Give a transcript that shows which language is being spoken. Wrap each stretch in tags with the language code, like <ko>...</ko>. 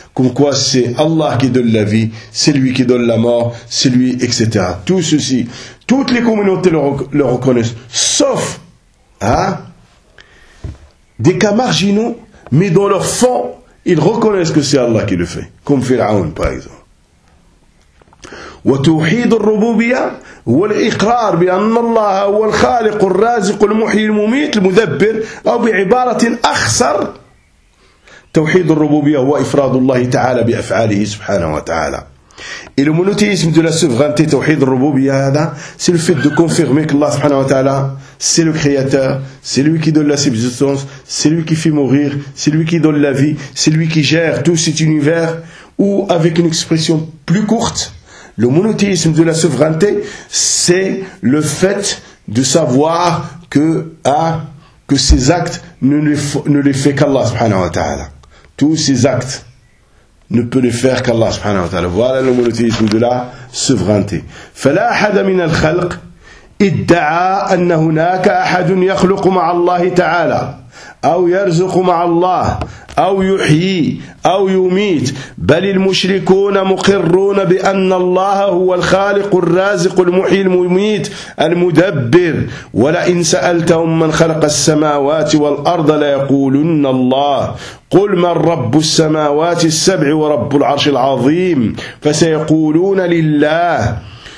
<fr>Comme quoi c'est Allah qui donne la vie, c'est lui qui donne la mort, c'est lui, etc. Tout ceci, toutes les communautés le reconnaissent. Sauf, hein, des cas marginaux, mais dans leur fond, ils reconnaissent que c'est Allah qui le fait. Comme Pharaon, par exemple.</fr> <ar>وتوحيد الربوبية هو الإقرار بأن الله هو الخالق الرازق المحيي المميت المدبر أو بعبارة أخصر توحيد الربوبية هو إفراد الله تعالى بأفعاله سبحانه وتعالى</ar> <fr>Et le monothéisme de la souveraineté tawhid al-rububiyya, c'est le fait de confirmer qu'Allah subhanahu wa ta'ala, c'est le créateur, c'est lui qui donne la subsistance, c'est lui qui fait mourir, c'est lui qui donne la vie, c'est lui qui gère tout cet univers. Ou avec une expression plus courte, le monothéisme de la souveraineté, c'est le fait de savoir que, hein, que ses actes ne les fait qu'Allah subhanahu wa ta'ala. Tous ses actes ne peut les faire qu'Allah subhanahu wa ta'ala. Voilà le monothéisme de la souveraineté.</fr> <ar>فَلَا أَحَدَ مِنَ الْخَلْقِ اِدَّعَا أَنَّ هُنَاكَ أَحَدٌ يَخْلُقُ مَعَ اللَّهِ تَعَالَى أَوْ يَرْزُقُ مَعَ اللَّهِ أَوْ يُحْيِي أَوْ يُمِيتُ بَلِ الْمُشْرِكُونَ مُقِرُّونَ بِأَنَّ اللَّهَ هُوَ الْخَالِقُ الرَّازِقُ الْمُحْيِي الْمُمِيتُ الْمُدَبِّرُ وَلَئِن سَأَلْتَهُم مَّنْ خَلَقَ السَّمَاوَاتِ وَالْأَرْضَ لَيَقُولُنَّ اللَّهُ قُلْ مَنْ رَبُّ السَّمَاوَاتِ السَّبْعِ وَرَبُّ الْعَرْشِ الْعَظِيمِ فَسَيَقُولُونَ لِلَّهِ</ar>